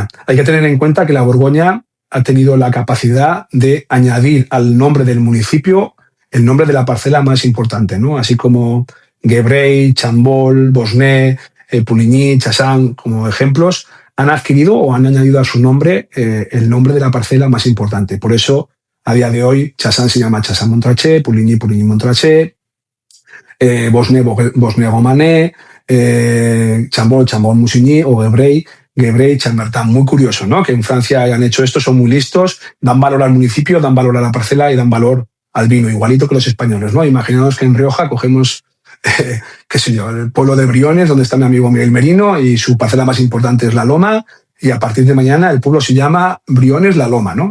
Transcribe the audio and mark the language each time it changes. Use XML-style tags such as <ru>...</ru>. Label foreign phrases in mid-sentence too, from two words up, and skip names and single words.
<es>Hay que tener en cuenta que la Borgoña ha tenido la capacidad de añadir al nombre del municipio el nombre de la parcela más importante, ¿no? Así como Gevrey, Chambol, Bosnay, Puligny, Chassagne, como ejemplos, han adquirido o han añadido a su nombre el nombre de la parcela más importante. Por eso, a día de hoy, Chassagne se llama Chassagne-Montrachet, Puligny, Puligny-Montrachet, Bosnay, Bosnay-Romanée, Chambol, Chambord-Musigny o Gevrey-Chambertin. Muy curioso, ¿no? Que en Francia hayan hecho esto, son muy listos, dan valor al municipio, dan valor a la parcela y dan valor al vino, igualito que los españoles, ¿no? Imaginaos que en Rioja cogemos, qué sé yo, el pueblo de Briones, donde está mi amigo Miguel Merino, y su parcela más importante es La Loma, y a partir de mañana el pueblo se llama Briones La Loma, ¿no?</es>